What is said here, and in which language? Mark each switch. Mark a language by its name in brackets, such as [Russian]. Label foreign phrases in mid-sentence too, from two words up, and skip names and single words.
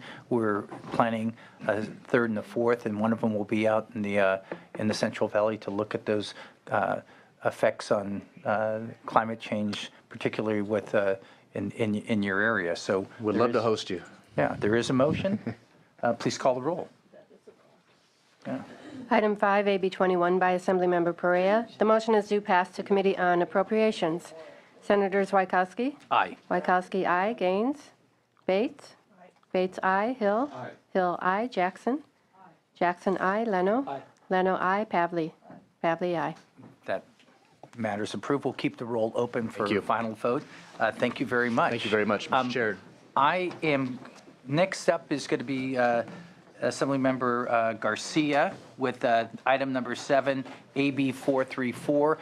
[English] We're planning a 3rd and a 4th, and one of them will be out in the Central Valley to look at those effects on climate change, particularly with in your area. So would love to host you. Yeah, there is a motion. Please call the roll. Yeah. Item 5, AB 21 by Assemblymember Perea. The motion is due pass to Committee on Appropriations. Senators Wykowski? Aye. Wykowski, aye. Gaines? Bates? Bates, aye. Hill? Hill, aye. Jackson? Jackson, aye. Leno? Leno, aye. Pavley? Pavley, aye. That matters approved. We'll keep the roll open for final vote. Thank you very much. Thank you very much, Mr. Chair. Next up is going to be Assemblymember Garcia with item number 7, AB 434.